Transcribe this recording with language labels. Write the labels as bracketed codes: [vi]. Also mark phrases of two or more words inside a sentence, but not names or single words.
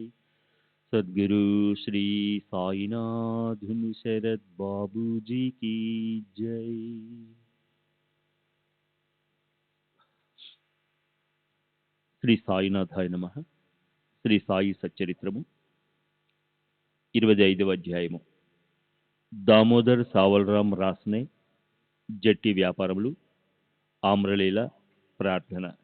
[hi] सद्गुरु श्री साईनाथ शरद बाबू जी की जय। [sa] श्री साईनाथाय नमः. [te] శ్రీ సాయి సచ్చరిత్రము 25వ అధ్యాయము. దామోదర్ సావల్రామ్ రాస్నే జట్టి వ్యాపారములు ఆమ్రలీల ప్రార్థన.